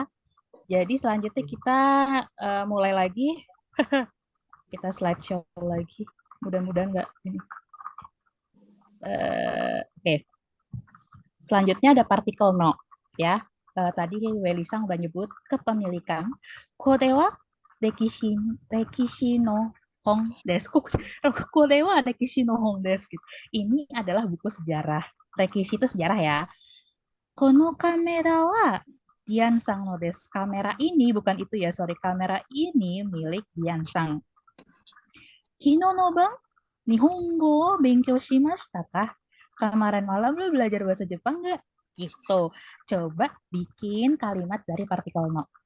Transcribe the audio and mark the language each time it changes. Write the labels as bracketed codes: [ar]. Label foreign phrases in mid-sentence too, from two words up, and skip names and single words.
[id] Jadi selanjutnya kita mulai lagi. Kita slideshow lagi. Mudah-mudahan nggak ini. Oke. Selanjutnya ada partikel no. Ya. Tadi Welisang udah nyebut kepemilikan. [ja] これは歴史の本です. これは歴史の本です. [id] Ini adalah buku sejarah. Rekishi itu sejarah ya. [ja] このカメラはディアンさんのです. [id] Kamera ini, bukan itu ya, sorry. Kamera ini milik Dian-sang. [ja] 昨日の晩, 日本語を勉強しましたか? [id] Kemarin malam lu belajar bahasa Jepang nggak? Gitu. Coba bikin kalimat dari partikel no.